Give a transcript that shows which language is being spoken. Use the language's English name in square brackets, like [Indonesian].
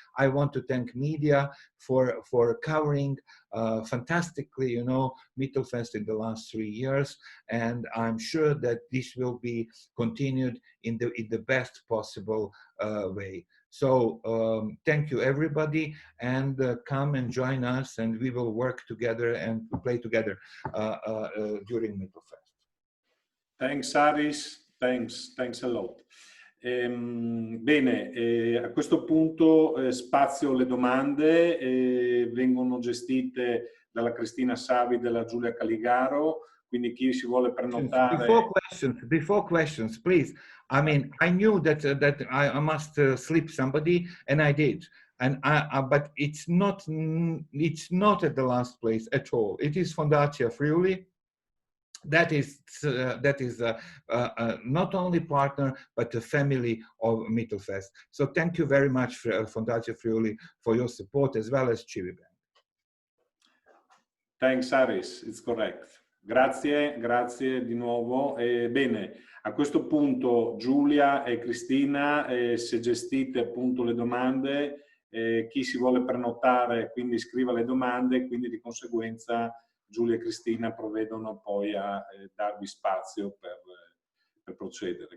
[English] I want to thank media for covering fantastically, you know, Mittelfest in the last 3 years, and I'm sure that this will be continued in the best possible way. So thank you everybody, and come and join us, and we will work together and play together during Mittelfest. Thanks Aris, thanks a lot. [Italian] Bene, a questo punto spazio le domande, vengono gestite dalla Cristina Savi, della Giulia Caligaro, quindi chi si vuole prenotare... [English] Before questions, please. I mean, I knew that I must slip somebody, and I did. And but it's not at the last place at all. It is Fondazione Friuli. That is not only partner, but the family of Mittelfest. So thank you very much, Fondazione Friuli, for your support, as well as Civibank. Thanks, Aris, it's correct. [Italian] Grazie di nuovo. Bene, a questo punto Giulia e Cristina, se gestite appunto le domande, chi si vuole prenotare quindi scriva le domande, quindi di conseguenza Giulia e Cristina provvedono poi a darvi spazio per procedere.